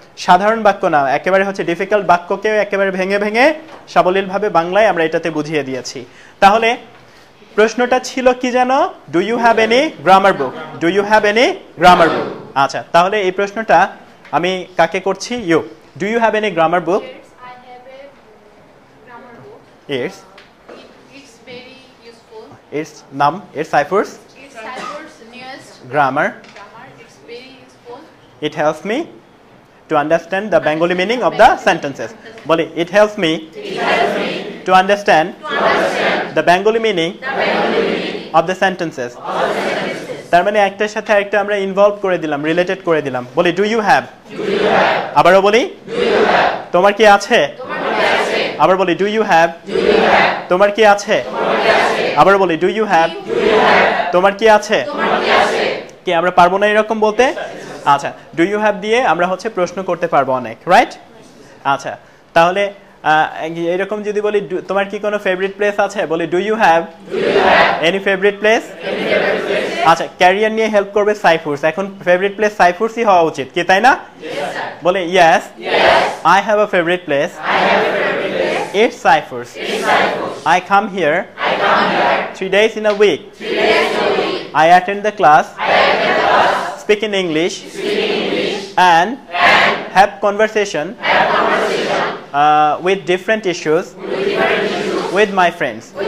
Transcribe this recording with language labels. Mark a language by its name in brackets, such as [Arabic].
[Bangla] সাধারণ বাক্য না, একেবারে হচ্ছে ডিফিকাল্ট বাক্যকেও একেবারে ভেঙে ভেঙে সাবলীলভাবে বাংলায় আমরা এটাতে বুঝিয়ে দিয়েছি। তাহলে প্রশ্নটা ছিল কি জানো, [English] Do you have any grammar book, do you have any grammar book. [Bangla] আচ্ছা, তাহলে এই প্রশ্নটা আমি কাকে করছি? [English] You. Do you have any grammar book? Yes, I have a grammar book. Yes. It's very useful. Its নাম, its Cypher's It's Cypher's newest grammar. grammar. It's very useful. It helps me to understand the Bengali meaning of the sentences. বলি, it helps me to understand the Bengali meaning of the sentences. [Bangla] তার মানে একটার সাথে আরেকটা আমরা involve করে দিলাম, related করে দিলাম। বলি, ডু ইউ হ্যাভ? আবারও বলি, তোমার কি আছে? আবার বলি, ডু ইউ হ্যাভ? তোমার কি আছে? আবার বলি, ডু ইউ হ্যাভ? তোমার কি আছে? কি আমরা পারবো না এরকম বলতে? আচ্ছা, ডু ইউ হ্যাভ দিয়ে আমরা হচ্ছে প্রশ্ন করতে পারবো অনেক, রাইট? আচ্ছা, তাহলে এরকম যদি বলি, তোমার কি কোনো ফেভারিট প্লেস আছে? বলি, [English] Do you have any favourite place? [Bangla] আচ্ছা, ক্যারিয়ার নিয়ে হেল্প করবে সাইফুরস। এখন ফেভারিট প্লেস সাইফুরসই হওয়া উচিত, কি তাই না? বলে, [English] Yes, I have a favourite place, it's Saifur's. I come here 3 days in a week. I attend the class, speak in English, and have conversation with different issues with my friends.